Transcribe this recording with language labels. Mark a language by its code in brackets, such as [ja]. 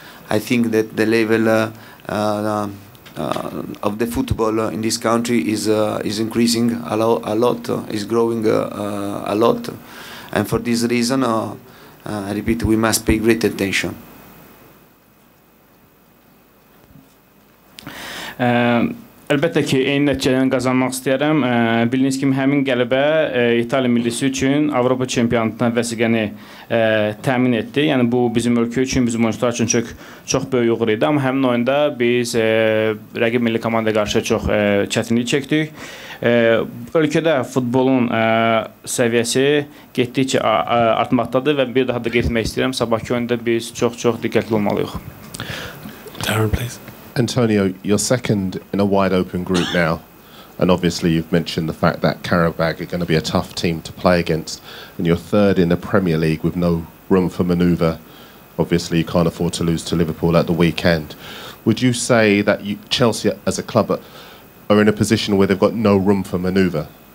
[en] I think that the level of the football in this country is increasing a lot, is growing a lot, and for this reason, I repeat, we must pay great attention. [az] Əlbəttə ki, eyni nəticədən qazanmaq istəyərəm. Bildiyiniz kimi, həmin qələbə İtaliya millisi üçün Avropa çempionatına vəsiqəni təmin etdi. Yəni, bu bizim ölkə üçün, bizim oyuncular üçün çox böyük uğur idi. Amma həmin oyunda biz rəqib milli komandaya qarşı çox çətinlik çəkdik. Ölkədə futbolun səviyyəsi getdikcə artmaqdadır və bir daha da getmək istəyirəm. Sabahki oyunda biz çox diqqətli olmalıyıq. [en] Darren, please. Antonio, you're second in a wide-open group now, and obviously you've mentioned the fact that Qarabag are going to be a tough team to play against, and you're third in the Premier League with no room for manoeuvre. Obviously, you can't afford to lose to Liverpool at the weekend. Would you say that Chelsea, as a club, are in a position where they've got no room for manoeuvre?